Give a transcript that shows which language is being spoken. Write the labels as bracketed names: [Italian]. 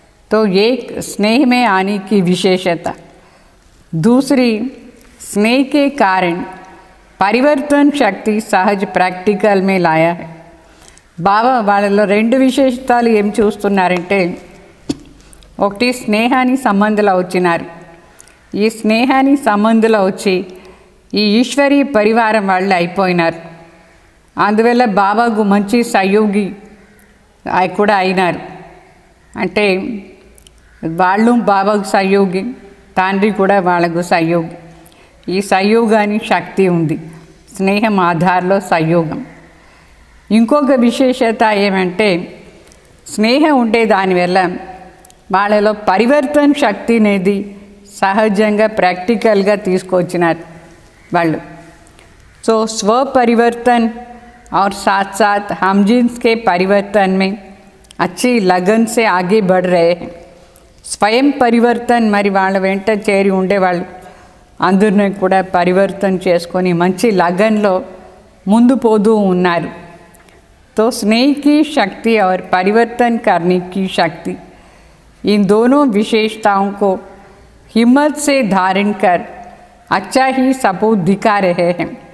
[Hindi] तो एक स्नेह में आने की विशेषता, दूसरी स्नेह के कारण परिवर्तन शक्ति सहज प्रैक्टिकल में लाया है। [Telugu] బాబా వాళ్ళలో రెండు విశేషతాలు ఏం చూస్తున్నారంటే, ఒకటి స్నేహాన్ని సంబంధంలో వచ్చినారు, ఈ స్నేహాన్ని సంబంధంలో వచ్చి ఈ ఈశ్వరీయ పరివారం వాళ్ళు అయిపోయినారు। అందువల్ల బాబాకు మంచి సహయోగి కూడా అయినారు। అంటే వాళ్ళు బాబాకు సహయోగి, తండ్రి కూడా వాళ్ళకు సహయోగి। ఈ సహయోగానికి శక్తి ఉంది, స్నేహం ఆధారంలో సహయోగం। ఇంకొక విశేషత ఏమంటే స్నేహం ఉంటే దానివల్ల వాళ్ళలో పరివర్తన శక్తి అనేది సహజంగా ప్రాక్టికల్గా తీసుకొచ్చినారు వాళ్ళు। [Hindi] సో స్వపరివర్తन और साथ साथ हम जिन्स के परिवर्तन में अच्छी लगन से आगे बढ़ रहे हैं। [Telugu] స్వయం పరివర్తన్ మరి వాళ్ళ వెంట చేరి ఉండేవాళ్ళు అందరినీ కూడా పరివర్తన చేసుకొని మంచి లగన్లో ముందు పోతూ ఉన్నారు। [Hindi] तो स्नेह की शक्ति और परिवर्तन करने की शक्ति, इन दोनों विशेषताओं को हिम्मत से धारण कर अच्छा ही सपूत दिखा रहे हैं।